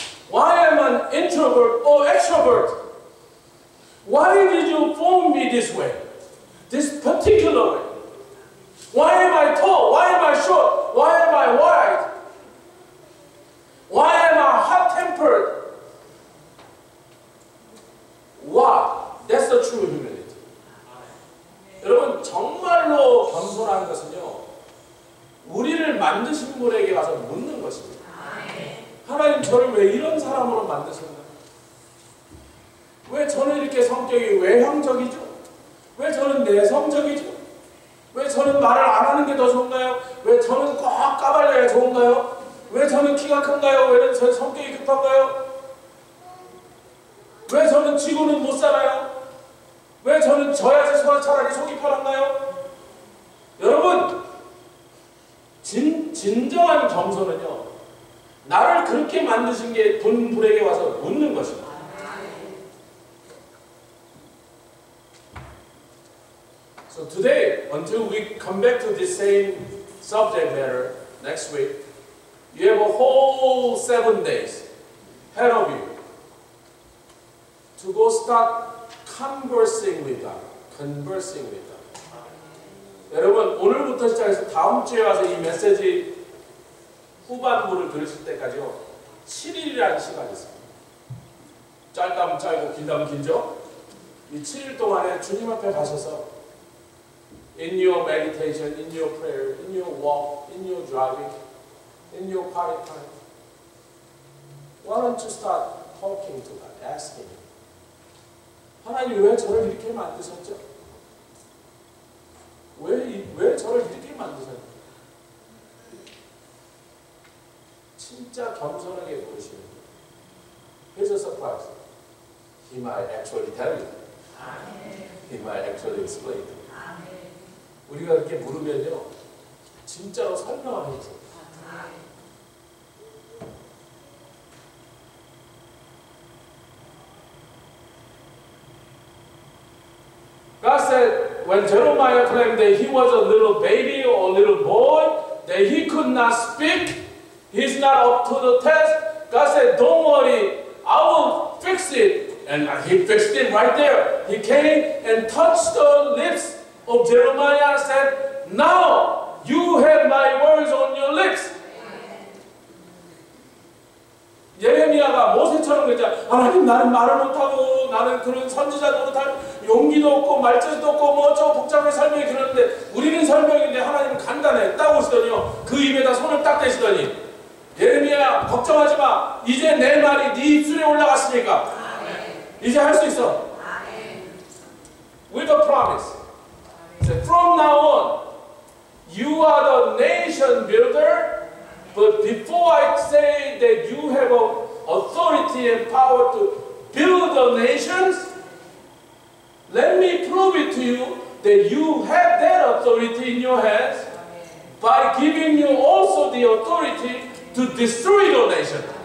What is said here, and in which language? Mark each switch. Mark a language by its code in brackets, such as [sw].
[en] Why am I an introvert or extrovert? Why did you form me this way? This particular way? Why am I tall? Why am I short? Why am I wide? Why am I hot-tempered? Why? That's the true humility. [ko] 여러분, 정말로 겸손한 것은요, 우리를 만드신 분에게 가서 묻는 것입니다. 하나님, 저를 왜 이런 사람으로 만드셨나요? 왜 저는 이렇게 성격이 외향적이죠? 왜 저는 내성적이죠? 왜 저는 말을 안 하는 게 더 좋은가요? 왜 저는 꼭 까발려야 좋은가요? 왜 저는 키가 큰가요? 왜 저는 성격이 급한가요? 왜 저는 지고는 못 살아요? 왜 저는 져야지 차라리 속이 편한가요? 여러분, 진정한 겸손은요, 나를 그렇게 만드신 게 분불에게 와서 묻는 것입니다. [en] So today, until we come back to this same subject matter next week, you have a whole 7 days ahead of you to go start conversing with God. Conversing with God. [ko] 여러분, 오늘부터 시작해서 다음 주에 와서 이 메시지 후반부를 들으실 때까지요, 7일이라는 시간이 있습니다. 짧다면 짧고 길다면 길죠? 이 7일 동안에 주님 앞에 가셔서 [en] in your meditation, in your prayer, in your walk, in your driving, in your quiet time, why don't you start talking to God, asking Him, [ko] 하나님 왜 저를 이렇게 만드셨죠? 왜 저를 이렇게 만드셨죠? 진짜 겸손하게 물으시는 거예요. [en] Here's a surprise. He might actually tell you. He might actually explain. [ko] 우리가 이렇게 물으면요, 진짜로 설명을 해줘요. [en] God said, when Jeremiah claimed that he was a little baby or a little boy, that he could not speak, he's not up to the test, God said, don't worry, I will fix it. And he fixed it right there. He came and touched the lips of Jeremiah and said, now you have my words on your lips. [ko] 예레미야가 모세처럼 그랬잖아. 하나님, 나는 말을 못하고 나는 그런 선지자 노릇할 용기도 없고 말재주도 없고 뭐 어쩌고 복잡하게 설명이 그러는데 우리는 설명인데 하나님은 간단해 딱 오시더니요, 그 입에다 손을 딱 대시더니, 예레미야 걱정하지 마, 이제 내 말이 네 입술에 올라갔으니까 이제 할 수 있어. [en] With a promise. From now on, you are the nation builder. But before I say that you have authority and power to build the nations, let me prove it to you that you have that authority in your hands by giving you also the authority to destroy the nation.